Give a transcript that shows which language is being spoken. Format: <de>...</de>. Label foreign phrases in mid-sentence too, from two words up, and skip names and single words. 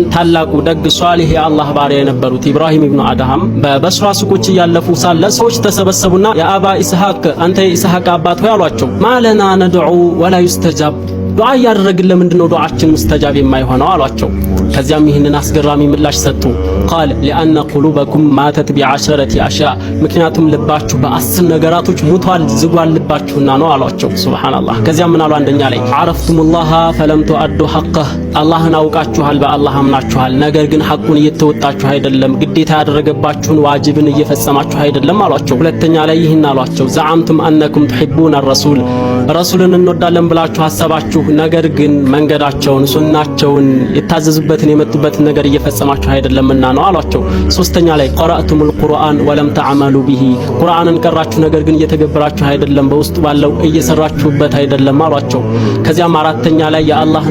<am>ታላቁ ደግ ሷሊህ የአላህ ባሪያ የነበሩት ኢብራሂም ኢብኑ አድሃም በበስራ ሱቆች እያለፉ ሳለ ሰዎች ተሰበሰቡና የአባ ኢስሐቅ አንተ የኢስሐቅ አባት ሆይ አሏቸው።</am> <ar>ما لنا ندعو ولا يستجاب</ar> <am>ዱዓ ያደረግን ለምንድነው ዱዓችን ሙስተጃብ የማይሆነው አሏቸው። ከዚያም ይህንን አስገራሚ ምላሽ ሰጡ።</am> <ar>قال لأن قلوبكم ماتت بعشرة أشياء</ar> <am>ምክንያቱም ልባችሁ በ10 ነገራቶች ሙቷል ዝጓል ልባችሁና ነው አሏቸው። ሱብሃንአላህ። ከዚያም ምን አሉ? አንደኛ ላይ</am> <ar>عرفتم الله فلم تؤدوا حقه</ar> <am>አላህን አውቃችኋል፣ በአላህ አምናችኋል፣ ነገር ግን ሐቁን እየተወጣችሁ አይደለም፣ ግዴታ ያደረገባችሁን ዋጅብን እየፈጸማችሁ አይደለም አሏቸው። ሁለተኛ ላይ ይህን አሏቸው።</am> <ar>زعمتم أنكم تحبون الرسول</ar> <am>ረሱልን እንወዳለን ብላችሁ አሰባችሁ፣ ነገር ግን መንገዳቸውን ሱናቸውን የታዘዙበትን የመጡበትን ነገር እየፈጸማችሁ አይደለምና ነው አሏቸው። ሶስተኛ ላይ</am> <ar>قرأتم القرآن ولم تعملوا به</ar> <am>ቁርአንን ቀራችሁ፣ ነገር ግን እየተገበራችሁ አይደለም፣ በውስጡ ባለው እየሰራችሁበት አይደለም አሏቸው። ከዚያም አራተኛ ላይ የአላህን</am>